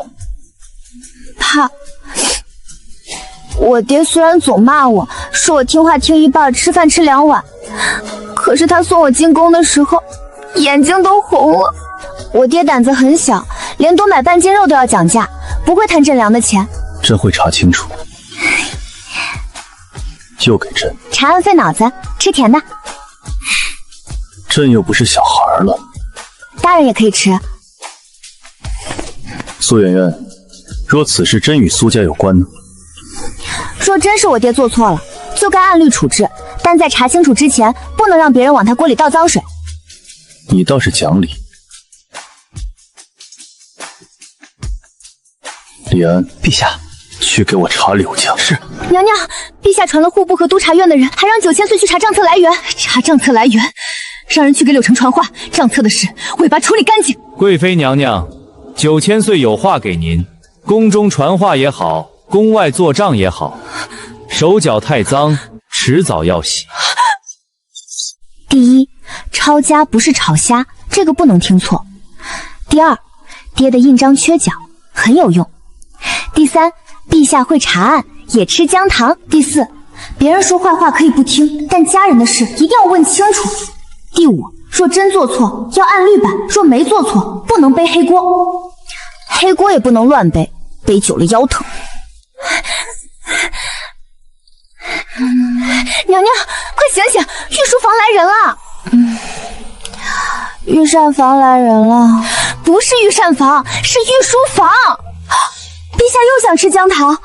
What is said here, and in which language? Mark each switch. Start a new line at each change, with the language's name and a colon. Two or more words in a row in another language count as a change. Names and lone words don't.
Chinese: 怕。我爹雖然總罵我，說我聽話聽一半，吃飯吃2碗，可是他送我進宮的時候，眼睛都紅了。我爹膽子很小，連多買半斤肉都要講價，不会贪朕良的錢。朕会查清楚，就给朕。查案费脑子，吃甜的。朕又不是小孩了，大人也可以吃。蘇媛媛，若此事真與蘇家有關呢？若真是我爹做錯了，就該按律處置，但在查清楚之前，不能讓別人往他鍋裡倒髒水。你倒是講理。李安，陛下，去給我查柳家。是。娘娘，陛下傳了戶部和督察院的人，還讓9000歲去查賬冊來源。查賬冊來源，讓人去給柳城傳話，賬冊的事我也把處理乾淨。貴妃娘娘，9000歲有話給您，宮中傳話也好，宮外做賬也好，手腳太髒，遲早要洗。第一，抄家不是炒蝦，這個不能聽錯。第二，爹的印章缺角，很有用。第三，陛下會查案，也吃薑糖。第四，別人說壞話可以不聽，但家人的事一定要問清楚。第五，若真做錯，要按律辦；若沒做錯，不能背黑鍋。黑鍋也不能亂背，背久了腰疼。娘娘，快醒醒，御書房來人了。御膳房來人了。不是御膳房，是御書房。陛下又想吃薑糖。